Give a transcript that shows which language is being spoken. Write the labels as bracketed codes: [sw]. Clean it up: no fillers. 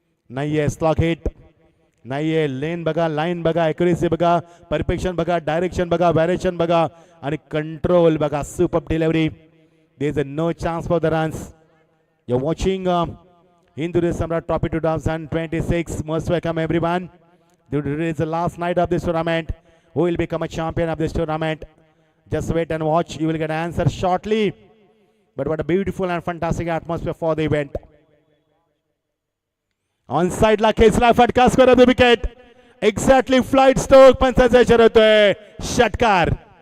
[mr] नाहीये slog hit नाहीये. लेन बघा लाईन बघा ॲक्युरेसी बघा परफेक्शन बघा डायरेक्शन बघा व्हॅरिएशन बघा आणि कंट्रोल बघा. [en] Super delivery. There is no chance for the runs. You are watching Hindu Samrat Trophy 2026. Most welcome everyone. Today is the last night of this tournament. Who will become a champion of this tournament? Just wait and watch. You will get an answer shortly. But what a beautiful and fantastic atmosphere for the event. [mr] On side la खेचला फटका score of the wicket. Exactly flight stroke पंचाचा इशारा होतोय. षटकार.